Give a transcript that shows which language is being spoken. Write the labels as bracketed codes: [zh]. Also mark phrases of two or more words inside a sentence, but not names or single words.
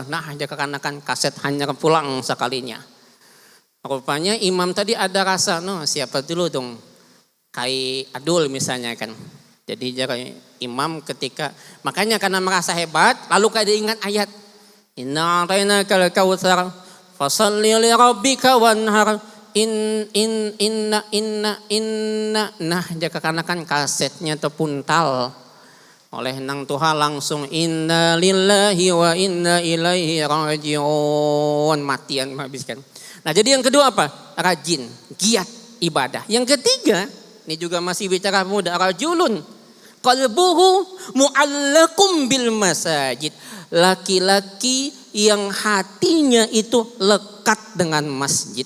[id] Nah dia kekanakan kaset hanya pulang sekalinya. Rupanya imam tadi ada rasa siapa dulu dong. [bjn] Kai Adul misalnya kan. Jadi jangan imam ketika makanya karena merasa hebat lalu kada ingat ayat [ar] إنا أعطيناك الكوثر فصل لربك وانحر إنا [bjn] nah dia kekanakan kasetnya terpuntal oleh nang Tuhan langsung [ar] إنا لله وإنا إليه راجعون [bjn] matian menghabiskan. [id] Nah jadi yang kedua apa? Rajin, giat ibadah. Yang ketiga ini juga masih bicara muda [ar] رجل قلبه معلق بالمساجد. [id] Laki-laki yang hatinya itu lekat dengan masjid.